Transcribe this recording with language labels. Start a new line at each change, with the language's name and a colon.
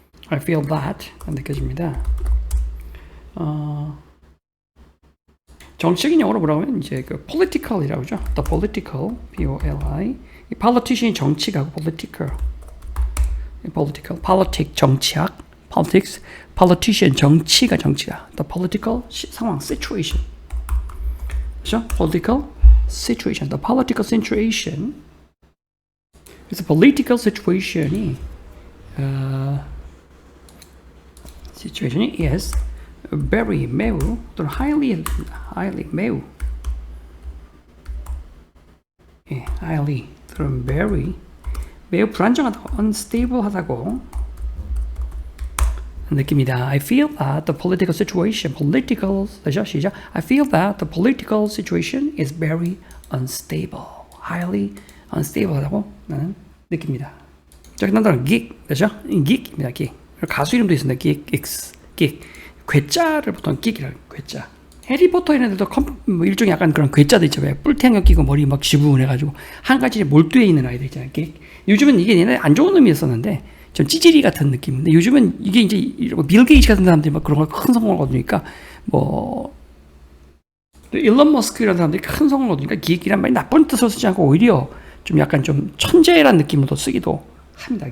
English: I feel that
Korean: 느껴집니다. 정치적인 영어로 뭐라고 하면 이제 political이라고 하죠. The political, P-O-L-I. 이 politician이 정치가고 political, politic 정치학, politics, politician 정치가.
English: The political 상황, situation.
Korean: 그렇죠?
English: Political situation, the political situation. 그래서 political situation이 is very, 매우 또는 highly 매우, 예, highly 또는 very
Korean: 매우 불안정하다고, unstable하다고 느낍니다.
English: I feel that the political situation,
Korean: 다시요, 시작.
English: I feel that the political situation is very unstable, highly unstable하다고
Korean: 나는 느낍니다. 자, 그 다음 geek, 그죠? geek입니다. geek. 가수 이름도 있습니다. geek. 괴짜를 보통 geek이라고 괴짜. 해리포터 이런 데도 뭐 일종의 약간 그런 괴짜도 있죠. 왜 뿔테안경 끼고 머리 막 지부분해가지고 한 가지에 몰두해 있는 아이들 있잖아요.
English: geek.
Korean: 요즘은 이게 옛날에 안 좋은 의미였었는데 좀 찌질이 같은 느낌인데 요즘은 이게 이제 빌 게이츠 같은 사람들이 막 그런 걸 큰 성공을 거두니까 뭐 일론 머스크 이런 사람들이 큰 성공을 거두니까 geek이란 말이 나쁜 뜻으로 쓰지 않고 오히려 좀 약간 좀 천재란 느낌으로 쓰기도 합니다.